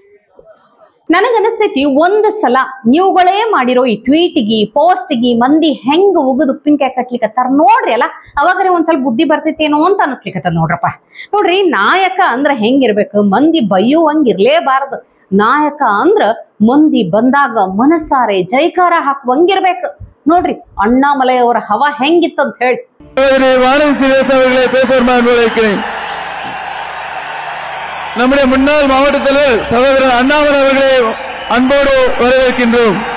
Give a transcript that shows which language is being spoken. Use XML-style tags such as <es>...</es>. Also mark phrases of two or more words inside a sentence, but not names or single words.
<kn>ನನಗನಿಸ್ತೈತಿ ಒಂದ್ ಸಲ ನೀವುಗಳೇ ಮಾಡಿರೋ ಈ ಟ್ವೀಟ್ಗಿ ಪೋಸ್ಟ್ಗಿ ಮಂದಿ ಹೆಂಗ್ ಉಗಿದು ಉಪ್ಪಿನಕಾಯಿ ಕಟ್ಲಿಕತ್ತಾರ ನೋಡ್ರಿ ಅಲ್ಲ, ಅವಾಗರೆ ಒಂದ್ ಸ್ವಲ್ಪ ಬುದ್ಧಿ ಬರ್ತೈತೇನೋ ಅಂತ ಅನಿಸ್ಲಿಕತ್ತದ ನೋಡ್ರಪ್ಪ. ನೋಡ್ರಿ, ನಾಯಕ ಅಂದ್ರ ಹೆಂಗಿರ್ಬೇಕು? ಮಂದಿ ಬೈಯುವಂಗಿರ್ಲೇಬಾರ್ದು. ನಾಯಕ ಅಂದ್ರ ಮಂದಿ ಬಂದಾಗ ಮನಸ್ಸಾರೆ ಜೈಕಾರ ಹಾಕುವಂಗಿರ್ಬೇಕು. ನೋಡ್ರಿ ಅಣ್ಣಾಮಲೈ ಅವರ ಹವಾ ಹೆಂಗಿತ್ತಂತ ಹೇಳಿ.</kn> <ta>நம்முடைய முன்னாள் மாவட்ட தலைவர் சகோதரர் அண்ணாமலை அவர்களை அன்போடு வரவேற்கின்றோம்.</ta>